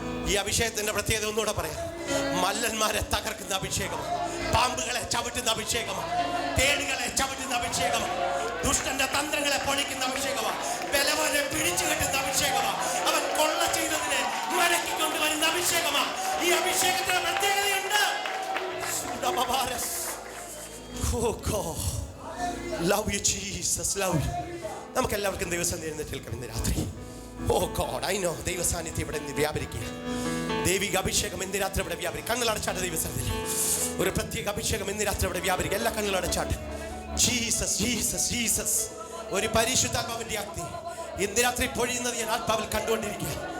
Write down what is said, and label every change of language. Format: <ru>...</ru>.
<ml>ഈ അഭിഷേകത്തിന്റെ പ്രത്യേകത ഒന്നുകൂടെ പറയാം. മല്ലന്മാരെ തകർക്കുന്ന അഭിഷേകം, പാമ്പുകളെ ചവിട്ടുന്ന അഭിഷേകമാണ്, തേടുകളെ ചവിട്ടുന്ന അഭിഷേകമാണ്, ദുഷ്ടന്റെ തന്ത്രങ്ങളെ പൊളിക്കുന്ന അഭിഷേകമാണ്, ബലവാനെ പിടിച്ചു കെട്ടുന്ന അഭിഷേകമാണ്, അവൻ കൊള്ള ചെയ്തതിനെ മടക്കിക്കൊണ്ടുവരുന്ന അഭിഷേകമാണ്. ഈ അഭിഷേകത്തിന് പ്രത്യേകതയുണ്ട്.</ml> <en>Oh God, love you Jesus, love you.</en> <ml>നമുക്ക് എല്ലാവർക്കും ദൈവസന്നിധി എഴുന്നേറ്റ് നിൽക്കണം ഇന്ന് രാത്രി.</ml> <en>Oh God, I know</en> <ml>ദൈവസാന്നിധ്യം ഇവിടെ നിന്ന് വ്യാപരിക്കുക. ദൈവിക അഭിഷേകം ഇന്ന് രാത്രി ഇവിടെ വ്യാപരിക്കുക. കണ്ണുകളടച്ചാട്ട് ദൈവസന്നിധിയിൽ ഒരു പ്രത്യേക അഭിഷേകം ഇന്ന് രാത്രി ഇവിടെ വ്യാപരിക്കുക. എല്ലാ കണ്ണുകളടച്ചാട്ട്. Jesus Jesus Jesus. ഒരു പരിശുദ്ധാത്മാവിന്റെ അഗ്നി ഇന്ന് രാത്രി പൊഴിയുന്നത് ഞാൻ ആത്മാവിൽ കണ്ടുകൊണ്ടിരിക്കുക.</ml>